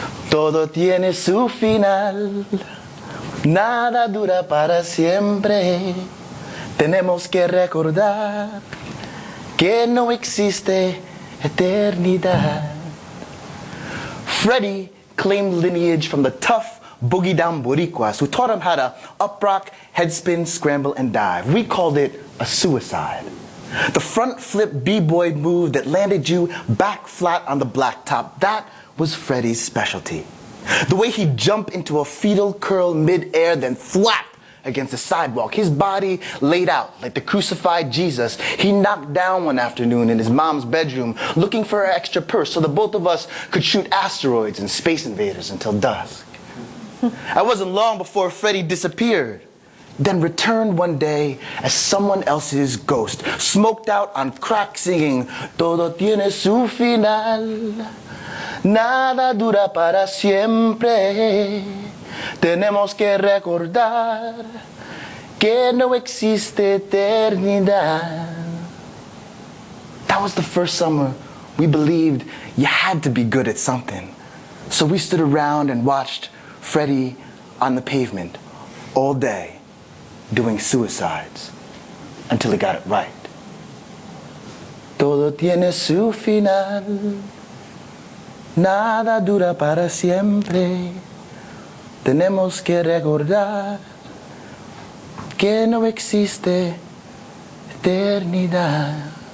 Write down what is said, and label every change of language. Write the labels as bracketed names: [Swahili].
[Spanish] Todo tiene su final, nada dura para siempre. Tenemos que recordar que no existe eternidad. [English] Freddie claimed lineage from the tough boogie down Boricuas who taught him how to up rock, head spin, scramble, and dive. We called it a suicide. The front flip b-boy move that landed you back flat on the blacktop, that was Freddie's specialty. The way he'd jump into a fetal curl mid-air, then flap against the sidewalk, his body laid out like the crucified Jesus he knocked down one afternoon in his mom's bedroom looking for her extra purse so the both of us could shoot asteroids and space invaders until dusk. I wasn't long before Freddie disappeared, then returned one day as someone else's ghost, smoked out on crack singing, [Spanish] Todo tiene su final, nada dura para siempre. Tenemos que recordar que no existe eternidad. [English] That was the first summer we believed you had to be good at something. So we stood around and watched Freddie on the pavement all day doing suicides until he got it right. [Spanish] Todo tiene su final, nada dura para siempre. Tenemos que recordar que no existe eternidad.